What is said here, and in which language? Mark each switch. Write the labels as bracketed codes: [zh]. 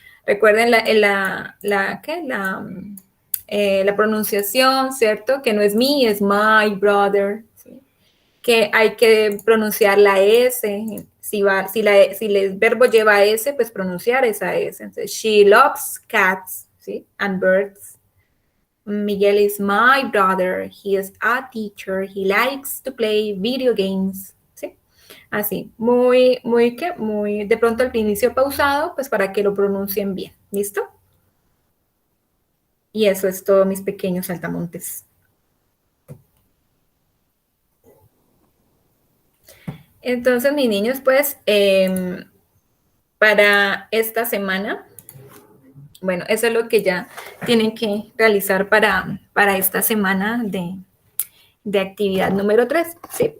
[es] Recuerden la pronunciación, ¿cierto? Que no es me, es [en] my brother, [es] ¿sí? Que hay que pronunciar la S. Si el verbo lleva S, pues pronunciar esa S. Entonces, [en] she loves cats, [es] ¿sí? [en] And birds. Miguel is my brother. He is a teacher. He likes to play video games. [es] ¿Sí? Así, muy, de pronto al inicio pausado, pues para que lo pronuncien bien. ¿Listo? Y eso es todo, mis pequeños saltamontes. Entonces, mis niños, pues, para esta semana, bueno, eso es lo que ya tienen que realizar para esta semana de actividad número 3, ¿sí?